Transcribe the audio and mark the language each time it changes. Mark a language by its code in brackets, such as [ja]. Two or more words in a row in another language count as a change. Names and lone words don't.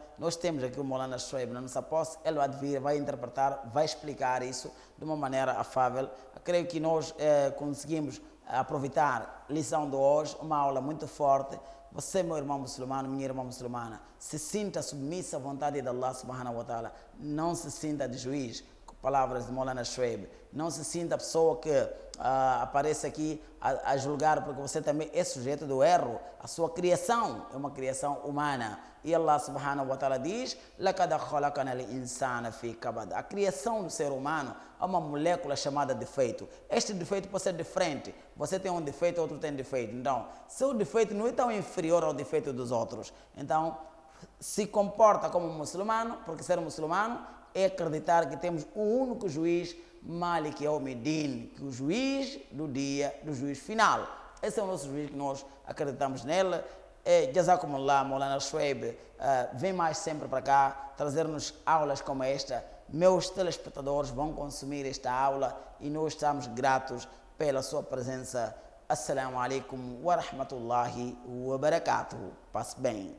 [pt] Nós temos aqui o Molana Shoaib na nossa posse, ele vai vir, vai interpretar, vai explicar isso de uma maneira afável. Creio que nós conseguimos aproveitar a lição de hoje, uma aula muito forte. Você, meu irmão muçulmano, minha irmã muçulmana, se sinta submissa à vontade de [ar] الله سبحانه وتعالى. [pt] Não se sinta de juiz, com palavras de Molana Shoaib. Não se sinta a pessoa que aparece aqui a julgar, porque você também é sujeito do erro. A sua criação é uma criação humana. [ar] E الله سبحانه وتعالى diz: لَقَدْ خَلَقْنَا الْإِنسَانَ فِي كَبَدٍ. [pt] A criação do ser humano é uma molécula chamada defeito. Este defeito pode ser diferente. Você tem um defeito, outro tem defeito. Então, seu defeito não é tão inferior ao defeito dos outros. Então, se comporta como muçulmano, porque ser muçulmano é acreditar que temos um único juiz, [ar] مالك يوم الدين, [pt] que é o juiz do dia, do juiz final. Esse é o nosso juiz que nós acreditamos nele. Jazakumullah, Maulana Shuaib, vem mais sempre para cá, trazer-nos aulas como esta. Meus telespectadores vão consumir esta aula e nós estamos gratos pela sua presença. [ar] السلام عليكم ورحمة الله وبركاته. [pt] Passe bem.